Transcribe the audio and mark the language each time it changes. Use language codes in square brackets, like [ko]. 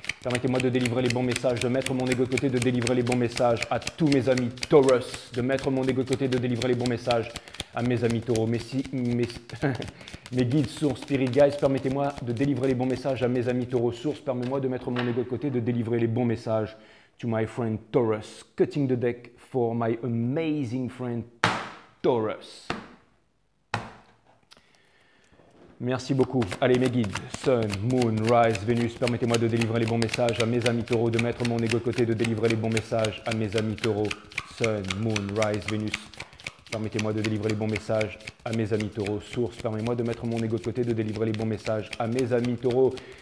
[fr] Permettez-moi de délivrer les bons messages, de mettre mon ego de côté, de délivrer les bons messages à tous mes amis Taurus, de mettre mon ego de côté, de délivrer les bons messages à mes amis taureaux. Mes guides sources, Spirit Guys, permettez-moi de délivrer les bons messages à mes amis taureaux. Source, permettez-moi de mettre mon ego de côté, de délivrer les bons messages [en] to my friend Taurus. Cutting the deck for my amazing friend Taurus. [fr] Merci beaucoup. Allez, mes guides, Sun, Moon, Rise, Vénus, permettez-moi de délivrer les bons messages à mes amis taureaux, de mettre mon ego de côté, de délivrer les bons messages à mes amis taureaux. Sun, Moon, Rise, Vénus, permettez-moi de délivrer les bons messages à mes amis taureaux. Source, permettez-moi de mettre mon ego de côté, de délivrer les bons messages à mes amis taureaux.